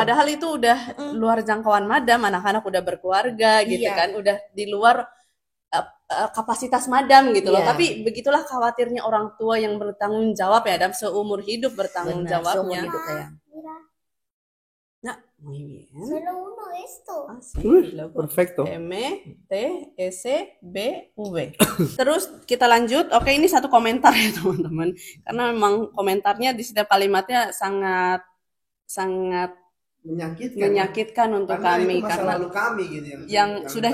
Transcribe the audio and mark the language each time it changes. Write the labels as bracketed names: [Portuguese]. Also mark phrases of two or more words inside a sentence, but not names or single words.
[Indonesian] Padahal itu udah luar jangkauan madam, anak-anak udah berkeluarga gitu Iya. kan, udah di luar kapasitas madam gitu loh. Iya. Tapi begitulah khawatirnya orang tua yang bertanggung jawab ya Dam, seumur hidup bertanggung Benar, seumur jawabnya. hidup sayang. Mira, Nah, [Spanish] muy bien. solo uno esto. Así, luego Perfecto. [Indonesian] M T S B V. Terus kita lanjut. Oke, ini satu komentar ya teman-teman. Karena memang komentarnya di setiap kalimatnya sangat menyakitkan untuk Karena kami itu masa karena lalu kami gitu yang sudah